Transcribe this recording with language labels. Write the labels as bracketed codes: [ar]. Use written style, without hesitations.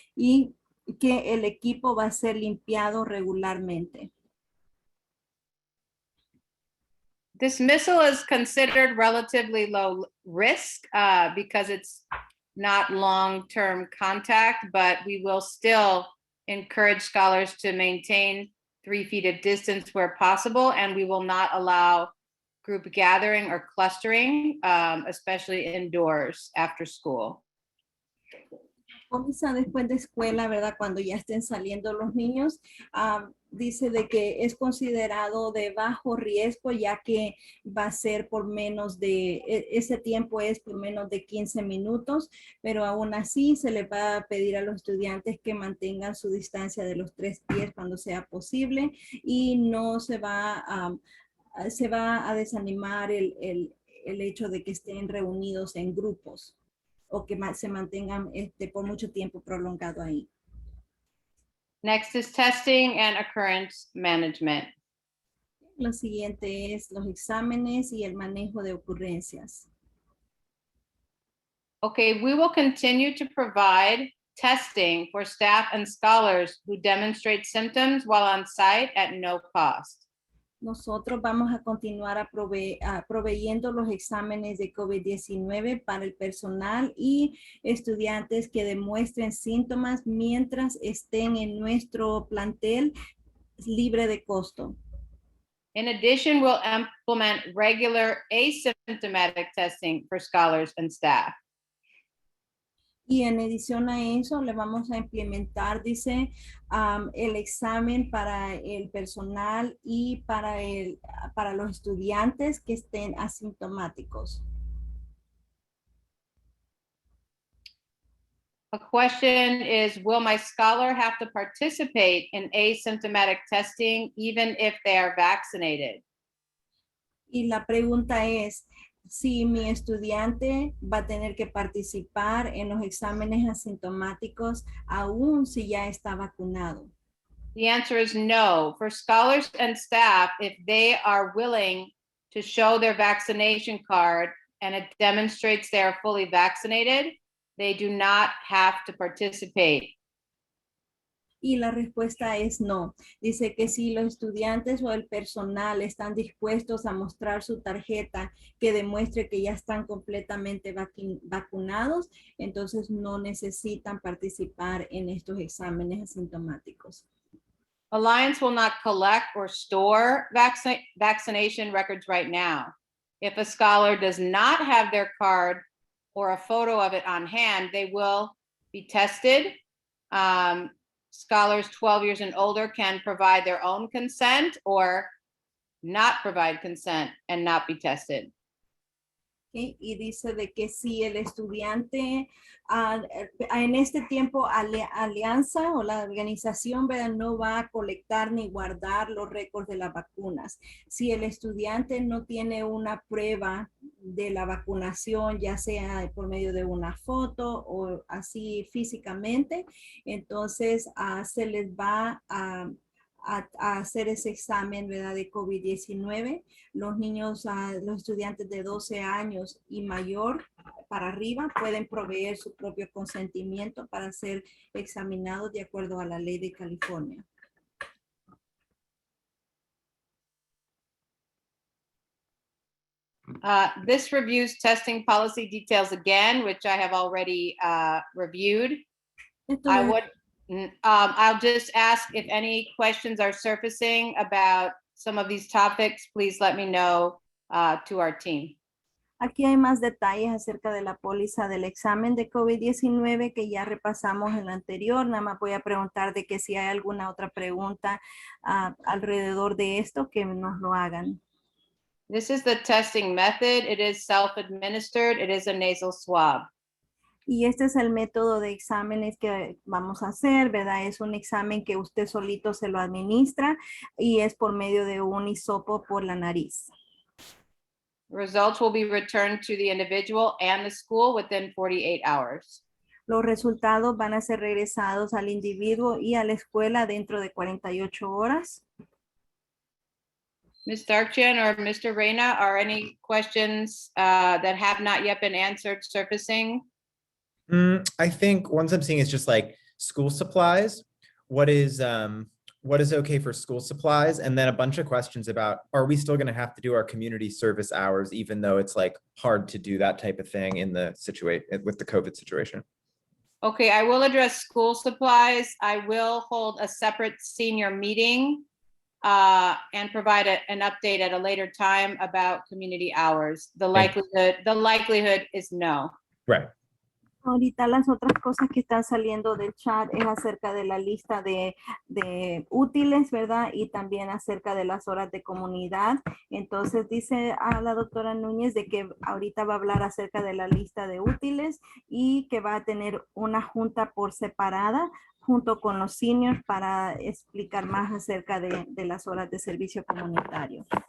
[es] Y que el equipo va a ser limpiado regularmente. [en] Dismissal is considered relatively low risk because it's not long-term contact, but we will still encourage scholars to maintain 3 feet of distance where possible, and we will not allow group gathering or clustering, especially indoors after school. [es] Póliza después de escuela, ¿verdad? Cuando ya estén saliendo los niños, dice de que es considerado de bajo riesgo, ya que va a ser por menos de, ese tiempo es por menos de 15 minutos, pero aún así se le va a pedir a los estudiantes que mantengan su distancia de los 3 pies cuando sea posible y no se va a desanimar el hecho de que estén reunidos en grupos o que se mantengan por mucho tiempo prolongado ahí. [en] Next is testing and occurrence management. [es] Lo siguiente es los exámenes y el manejo de ocurrencias. [en] Okay, we will continue to provide testing for staff and scholars who demonstrate symptoms while on site at no cost. [es] Nosotros vamos a continuar proveyendo los exámenes de COVID-19 para el personal y estudiantes que demuestren síntomas mientras estén en nuestro plantel libre de costo. [en] In addition, we'll implement regular asymptomatic testing for scholars and staff. [es] Y en adición a eso, le vamos a implementar, dice, el examen para el personal y para los estudiantes que estén asintomáticos. [en] A question is, will my scholar have to participate in asymptomatic testing even if they are vaccinated? [es] Y la pregunta es, si mi estudiante va a tener que participar en los exámenes asintomáticos aún si ya está vacunado. [en] The answer is no. For scholars and staff, if they are willing to show their vaccination card and it demonstrates they are fully vaccinated, they do not have to participate. [es] Y la respuesta es no. Dice que si los estudiantes o el personal están dispuestos a mostrar su tarjeta que demuestre que ya están completamente vacunados, entonces no necesitan participar en estos exámenes asintomáticos. [en] Alliance will not collect or store vaccination records right now. If a scholar does not have their card or a photo of it on hand, they will be tested. Scholars 12 years and older can provide their own consent or not provide consent and not be tested. Okay. [es] Y dice de que si el estudiante en este tiempo alianza o la organización, ¿verdad?, no va a colectar ni guardar los récords de las vacunas. Si el estudiante no tiene una prueba de la vacunación, ya sea por medio de una foto o así físicamente, entonces se les va a hacer ese examen, ¿verdad?, de COVID-19. Los niños, los estudiantes de 12 años y mayor para arriba pueden proveer su propio consentimiento para ser examinados de acuerdo a la ley de California. [en] This reviews testing policy details again, which I have already reviewed. I'll just ask if any questions are surfacing about some of these topics, please let me know to our team. [es] Aquí hay más detalles acerca de la póliza del examen de COVID-19 que ya repasamos en la anterior. Nada más voy a preguntar de que si hay alguna otra pregunta alrededor de esto, que nos lo hagan. [en] This is the testing method. It is self-administered. It is a nasal swab. [es] Y este es el método de exámenes que vamos a hacer, ¿verdad? Es un examen que usted solito se lo administra y es por medio de un hisopo por la nariz. [en] Results will be returned to the individual and the school within 48 hours. [es] Los resultados van a ser regresados al individuo y a la escuela dentro de 48 horas. [en] Ms. Darkchian or Mr. Reyna, are any questions that have not yet been answered surfacing? I think ones I'm seeing is just like school supplies. What is okay for school supplies? And then a bunch of questions about, are we still going to have to do our community service hours, even though it's like hard to do that type of thing in the situation with the COVID situation? Okay, I will address school supplies. I will hold a separate senior meeting and provide an update at a later time about community hours. The likelihood is no. Right. [es] Ahorita las otras cosas que están saliendo del chat es acerca de la lista de útiles, ¿verdad? Y también acerca de las horas de comunidad. Entonces dice a la doctora Núñez de que ahorita va a hablar acerca de la lista de útiles y que va a tener una junta por separada junto con los seniors para explicar más acerca de las horas de servicio comunitario.